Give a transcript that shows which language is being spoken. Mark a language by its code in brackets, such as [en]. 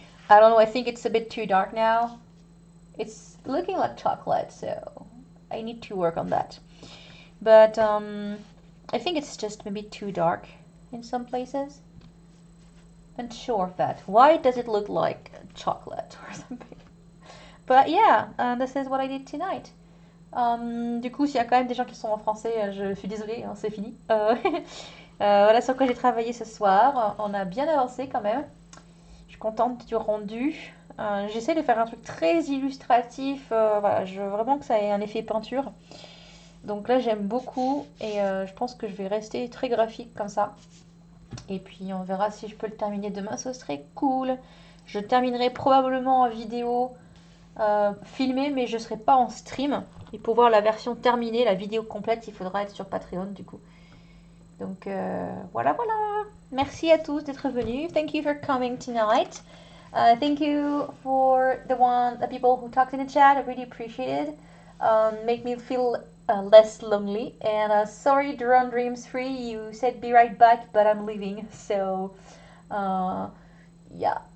[en] I don't know. I think it's a bit too dark now. It's looking like chocolate, so I need to work on that. But I think it's just maybe too dark in some places. Unsure of that. Why does it look like chocolate or something? But yeah, this is what I did tonight. [fr] Du coup, s'il y a quand même des gens qui sont en français, je suis désolée, hein, c'est fini. Voilà sur quoi j'ai travaillé ce soir. On a bien avancé quand même. Je suis contente du rendu. J'essaie de faire un truc très illustratif. Voilà, je veux vraiment que ça ait un effet peinture. Donc là, j'aime beaucoup et je pense que je vais rester très graphique comme ça. Et puis, on verra si je peux le terminer demain. Ce serait cool. Je terminerai probablement en vidéo filmée, mais je ne serai pas en stream. Et pour voir la version terminée, la vidéo complète, il faudra être sur Patreon du coup. Donc voilà. Merci à tous d'être venus. [en] Thank you for coming tonight. Thank you for the people who talked in the chat. I really appreciate it. Make me feel less lonely. And sorry, Drone Dreams Free. You said be right back, but I'm leaving. So yeah.